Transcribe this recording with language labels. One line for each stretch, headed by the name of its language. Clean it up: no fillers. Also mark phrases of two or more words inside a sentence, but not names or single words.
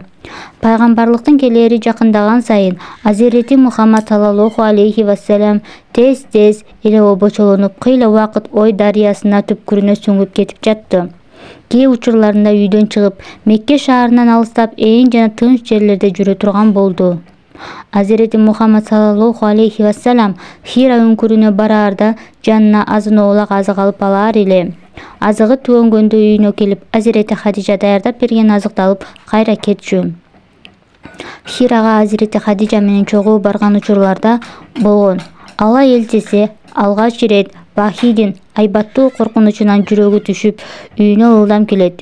Kyrgyz: Пайгамбарлыктын келери жакындаган сайын Азирети Мухаммад
Arabic: صلى الله عليه وسلم
Kyrgyz: тез эле обочолонуп, кыйла убакыт ой дарыясына түпкүрүнө сүңүп кетип жатты. Кээ учурларында үйдөн чыгып, Мекке шаарынан алыстап ээн жана тынч жерлерде жүрө турган болду. Азирети Мухаммад
Arabic: صلى الله عليه وسلم
Kyrgyz: Хира үңкүрүнө бараарда жанына азын-оолак азык алып алар эле. Азыгы түгөнгөндө үйүнө келип, Азирети Хадижа даярдап берген азыкты алып кайра кетчү. Хирага Азирети Хадижа менен чогуу барган учурларда болгон. Алла элчиси алгач ирет Вахидин айбаттуу коркунучунан жүрөгү түшүп, үйүнө ылдам келет.